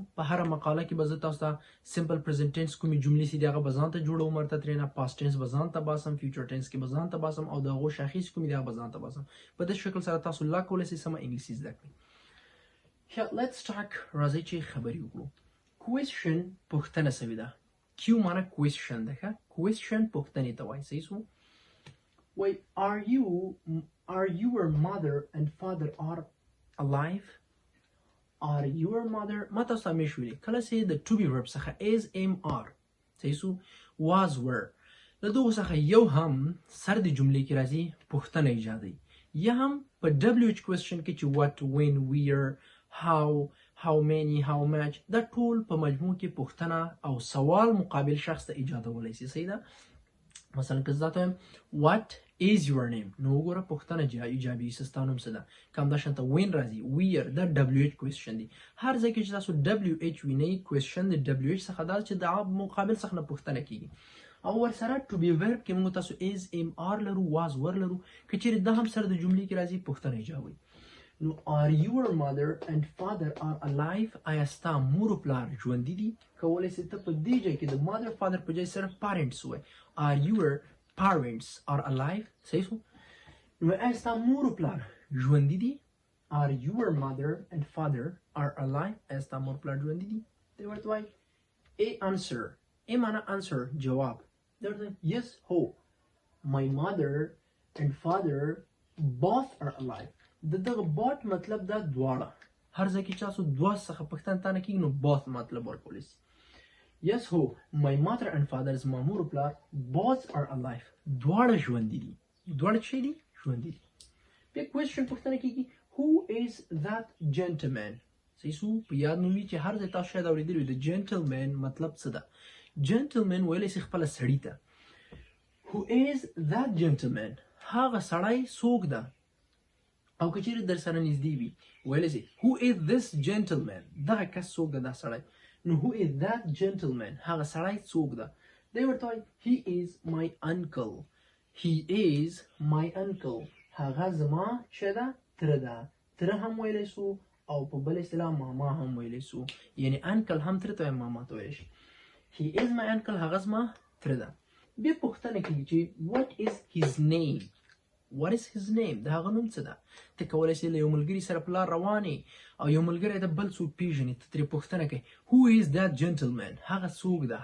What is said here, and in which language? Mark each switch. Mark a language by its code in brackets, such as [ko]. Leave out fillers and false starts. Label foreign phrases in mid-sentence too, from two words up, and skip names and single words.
[ps] په هره مقاله کې به زه تاسو ته [en] simple present tense [ps] کومې جملې چې دي هغه به ځان ته جوړوم، ورته ترېنه [en] past tense [ps] به ځان ته باسم، [en] future tense [ps] کې به ځان ته باسم او د هغو شاخص کومې دي هغه به ځان ته باسم. په دې شکل سره تاسو لا کولی شئ سمه انګلیسي زده کړئ. [en] let's talk [ps] راځئ چې خبرې وکړو. کوېسچن پوښتنه سوې ده. کیو معنی کوېسچن ده. ښه، کوېسچن پوښتنې ته وایي. صحیح شو. وایي [en] are your mother and father are alive? are your mother [ps] ما تاسو ته همیش ویلي کله چې د [en] to be verb [ps] څخه [en] is am are [ps] صحیح شو [en] was were [ps] له دغو څخه یو هم سر د جملې کې راځي پوښتنه ایجادوي، یا هم په [en] WH question [ps] کې چې [en] what when where how many how much [ps] دا ټول په مجموع کې پوښتنه او سوال مقابل شخص ته ایجادولی شي. صحیح ده. مثلا که زه ته [en] what is your name [ps] نو وګوره پوښتنه ایجابي ستا نوم څه ده. که همداشانته when راځي where دا [en] WH question [ps] دی. هر ځای کې چې تاسو WH وینئ question د WH څخه دا چې د مقابل څخه نه پوښتنه کیږي. او ورسره [en] to be verb [ps] کې موږ تاسو [en] is am are [ps] لرو [en] was were [ps] لرو. که چیرې دا هم سره د جملې کې راځي پوښتنه ایجابوي. [en] نو are your mother and father are alive؟ [ps] آیا ستا مور او پلار ژوندي دي؟ کولی شئ ته په دې ځای کې د [en] mother father [ps] په ځای سره parents ووایئ. [en] are your parents are alive؟ [ps] صحیح شو. نو آیا ستا مور او پلار ژوندي دي؟ [en] are your mother and father are alive؟ [ps] آیا ستا مور او پلار ژوندي دي؟ دی ورته وایي [en] A answer. [ps] A معنی answer جواب. دی ورته وایي [en] yes هو my mother and father both are alive. [ps] دغه بوت مطلب دا دواړه. هر ځای کې چې تاسو دوه څخه پوښتنه تا نه کېږي نو both مطلب ورکولی شي. yes هو [en] my mother and father [ps] زما مور او پلار [en] both are alive [ps] دواړه ژوندي دي. دواړه څه دي؟ ژوندي دي. بیا کوېسچن پوښتنه کېږي [en] who is that gentleman؟ [ps] صحیح شو. په یاد مو وي چې هر ځای تاسو شاید اورېدلي وي د gentleman مطلب څه ده. gentleman ویلی شي خپله سړي ته. [en] who is that gentleman [ps] هغه سړی څوک ده. او که چیرې در سره نږدې وي ویلی شي [en] who is this gentleman [ps] دغه کس څوک ده دا سړی. نو [en] who is that gentleman [ps] هغه سړی څوک ده. دی ورته وایي [en] he is my uncle. he is my uncle [ps] هغه زما څه ده؟ تره ده. تره هم ویلی شو او په بل اصطلاح ماما هم ویلی شو. یعنی uncle هم تره ته وایي، ماما ته ویلی شي. [en] he is my uncle [ps] هغه زما تره ده. بیا پوښتنه کېږي چې [en] what is his name؟ what is his name [ps] د هغه نوم څه ده. ته کولی شې له یو ملګري سره په لار روانې او یو ملګری د بل څوک پیژنې، ته ترې پوښتنه کوې [en] who is that gentleman [ps] هغه څوک ده.